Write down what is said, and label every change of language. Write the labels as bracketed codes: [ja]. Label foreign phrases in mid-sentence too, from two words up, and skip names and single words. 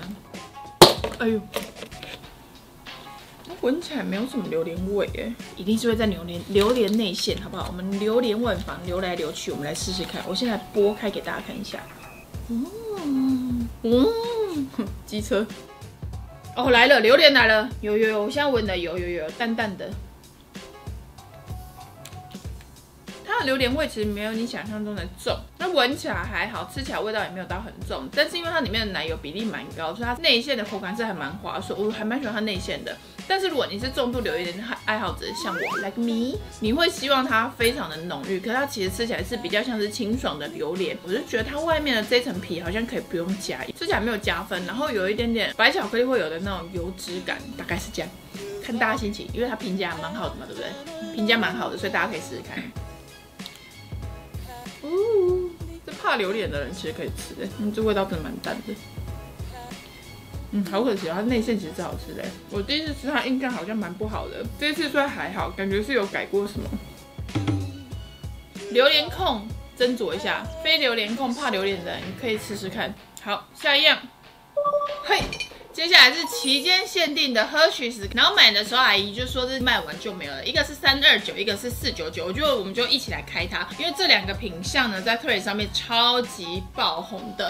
[zh] 哎呦，聞起來沒有什麼榴蓮味哎，一定是會在榴蓮內餡，好不好？我們榴蓮萬房流來流去，我們來試試看。我現在剝開給大家看一下。機車。哦，來了，榴蓮來了，有，我現在聞的有淡淡的。它的榴蓮味其實沒有你想象中的重，那聞起来還好，吃起來味道也沒有到很重，但是因為它裡面的奶油比例蠻高，所以它內餡的口感是還蠻滑順，我還蠻喜歡它內餡的。但是如果你是重度榴蓮愛好者，像我 [en] like me， [zh] 你會希望它非常的濃郁，可是它其實吃起來是比較像是清爽的榴蓮。我就覺得它外面的這層皮好像可以不用加，吃起來沒有加分，然後有一點點白巧克力會有的那種油脂感，大概是這樣。看大家心情，因為它評價蠻好的嘛，對不对？評價蠻好的，所以大家可以試試看。這怕榴蓮的人其實可以吃的，這味道真的蠻淡的。好可惜哦，它內餡其實是好吃的。我第一次吃它印象好像蠻不好的，這次雖然還好，感覺是有改過什麼。榴蓮控斟酌一下，非榴蓮控怕榴蓮的人你可以試試看。好，下一樣，嘿。接下來是期間限定的 Hershey's， 然後買的時候阿姨就說是賣完就沒有了，一個是329，一個是499，我覺得我們就一起來開它，因為這2個品項呢在特瑞上面超級爆紅的。